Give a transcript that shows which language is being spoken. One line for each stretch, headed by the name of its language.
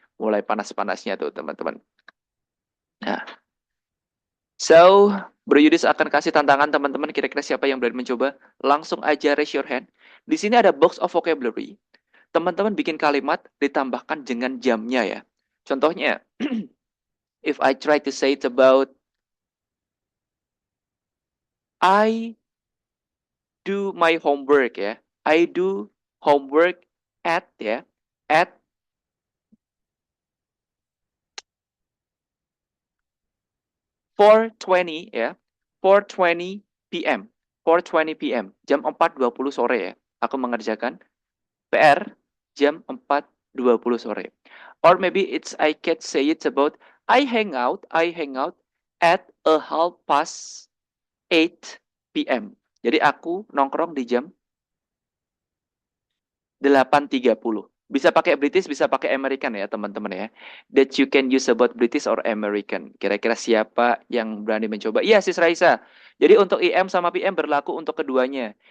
Indonesian: Mulai panas-panasnya tuh teman-teman. Nah, so, Bro Yudis akan kasih tantangan teman-teman, kira-kira siapa yang berani mencoba. Langsung aja
English: raise your hand.
Indonesian: Di sini ada
English: box of vocabulary.
Indonesian: Teman-teman bikin kalimat ditambahkan dengan jamnya ya.
English: Contohnya, if I try to say it about I do my homework ya. I do homework at ya. At 4:20 ya.
Indonesian: 4:20 PM. 4:20 PM. Jam 4.20 sore ya. Aku mengerjakan PR jam 4.20 sore.
English: Or maybe it's I can say it about I hang out at a 8:30 PM.
Indonesian: Jadi aku nongkrong di jam 8.30. Bisa pakai British, bisa pakai American ya teman-teman ya.
English: That you can use about British or American.
Indonesian: Kira-kira siapa yang berani mencoba? Iya, Sis Raisa. Jadi untuk EM sama PM berlaku untuk keduanya.